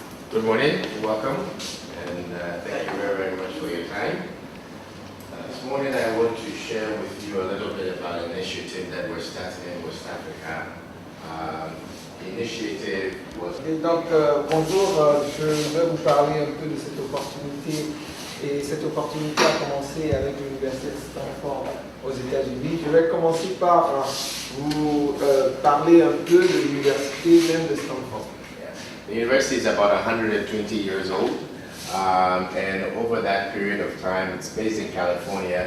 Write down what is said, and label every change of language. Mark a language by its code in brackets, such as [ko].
[en] Good morning, welcome, and thank you very, very much for your time. This morning I want to share with you a little bit about an initiative that we're starting in West Africa. The initiative was... [fr] Et donc, bonjour, je vais vous parler un peu de cette opportunité. Et cette opportunité a commencé avec l'Université de Stanford aux États-Unis. Je vais commencer par vous parler un peu de l'université même de Stanford. [en] The university is about 120 years old, and over that period of time, it's based in California.